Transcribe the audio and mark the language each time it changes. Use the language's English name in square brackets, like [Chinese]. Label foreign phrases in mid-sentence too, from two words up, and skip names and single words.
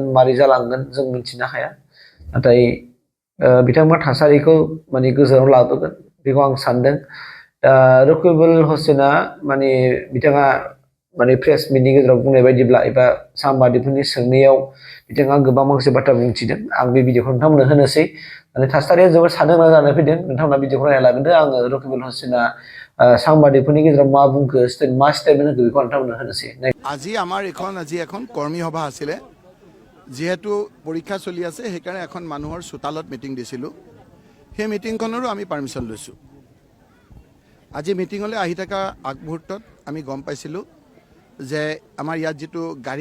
[Bodo] मारै जालांगोन जों मिथिनो हाया नाथाय बिथांमोना थासारिखौ माने गोजानाव लाबोगोन बेखौ आं सानदों दा रकिबुल हुसैना माने बिथाङा माने प्रेस मिटनि गेजेराव बुंनाय बायदिब्ला एबा साम्बादिकफोरनि सोंनायाव बिथाङा गोबां माखासे बाथ्रा बुंथिदों आं बे भिडिअखौ नोंथांमोननो होनोसै माने थासारिया जोबोद साननो गोनां जानानै फैदों नोंथांमोना भिडिअखौ नायना लागोनदो आङो रकिबुल हुसैना साम्बादिकफोरनि गेजेराव मा बुंखो मा स्टेटमेन्ट होखो बेखौ नोंथांमोननो होनोसै [Assamese] আজি এখন কৰ্মী সভা আছিলে যিহেতু পৰীক্ষা চলি আছে সেইকাৰণে এখন মানুহৰ চোতালত মিটিং দিছিলোঁ সেই মিটিংখনৰো আমি পাৰ্মিশ্যন লৈছোঁ আজি মিটিঙলৈ আহি থকা আগমুহূৰ্তত আমি গম পাইছিলোঁ যে আমাৰ ইয়াত যিটো গাড়ী